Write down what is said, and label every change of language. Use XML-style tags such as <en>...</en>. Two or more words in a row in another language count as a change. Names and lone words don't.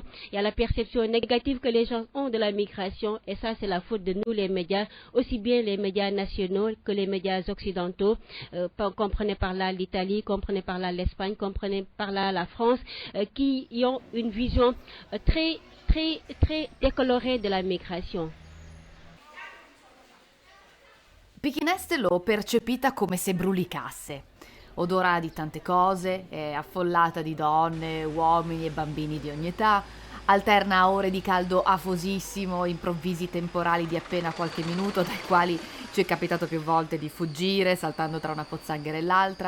<fr>Il y a la perception négative que les gens ont de la migration et ça c'est la faute de nous les médias, aussi bien les médias nationaux que les médias occidentaux. Comprenez par là l'Italie, comprenez par là l'Espagne, comprenez par là la France, qui ont une vision très decolorée de la migration.</fr> <it>Pikine Est l'ho percepita come se brulicasse. Odora di tante cose, è affollata di donne, uomini e bambini di ogni età, alterna a ore di caldo afosissimo, improvvisi temporali di appena qualche minuto, dai quali ci è capitato più volte di fuggire, saltando tra una pozzanghera e l'altra.</it>